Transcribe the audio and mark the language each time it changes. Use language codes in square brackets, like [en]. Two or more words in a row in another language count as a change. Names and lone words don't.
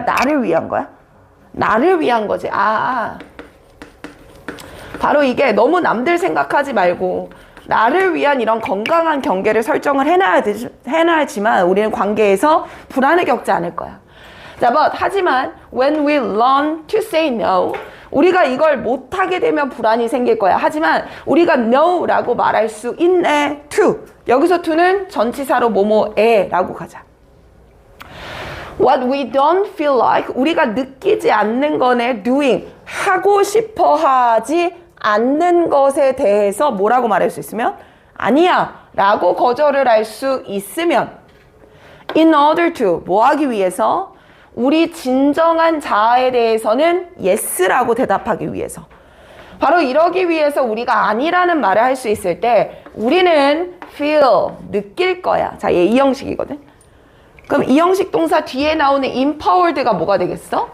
[ko] 나를 위한 거야? 나를 위한 거지. 바로 이게 너무 남들 생각하지 말고 나를 위한 이런 건강한 경계를 설정을 해놔야지만 우리는 관계에서 불안을 겪지 않을 거야. 자, 하지만 [en] when we learn to say no, [ko] 우리가 이걸 못하게 되면 불안이 생길 거야. 하지만 우리가 no라고 말할 수 있네. to. 여기서 to는 전치사로 뭐뭐에라고 가자. [en] What we don't feel like, [ko] 우리가 느끼지 않는 거네. doing, 하고 싶어 하지 않는 것에 대해서 뭐라고 말할 수 있으면? 아니야 라고 거절을 할 수 있으면 [en] in order to, [ko] 뭐 하기 위해서? 우리 진정한 자아에 대해서는 yes라고 대답하기 위해서. 바로 이러기 위해서 우리가 아니라는 말을 할 수 있을 때 우리는 feel, 느낄 거야. 자, 얘 이 형식이거든. 그럼 이 형식 동사 뒤에 나오는 empowered가 뭐가 되겠어?